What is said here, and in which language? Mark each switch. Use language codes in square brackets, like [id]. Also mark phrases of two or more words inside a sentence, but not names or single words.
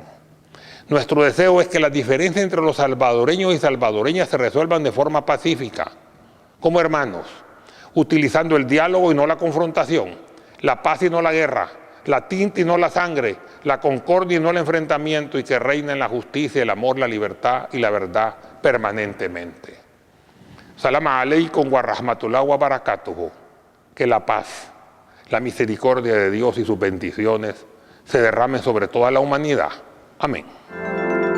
[es] Nuestro deseo es que las diferencias entre los salvadoreños y salvadoreñas se resuelvan de forma pacífica, como hermanos, utilizando el diálogo y no la confrontación, la paz y no la guerra, la tinta y no la sangre, la concordia y no el enfrentamiento, y que reinen la justicia, el amor, la libertad y la verdad permanentemente. [ar] سلام عليكم ورحمة الله وبركاته. [es] Que la paz, la misericordia de Dios y sus bendiciones se derramen sobre toda la humanidad. Amén.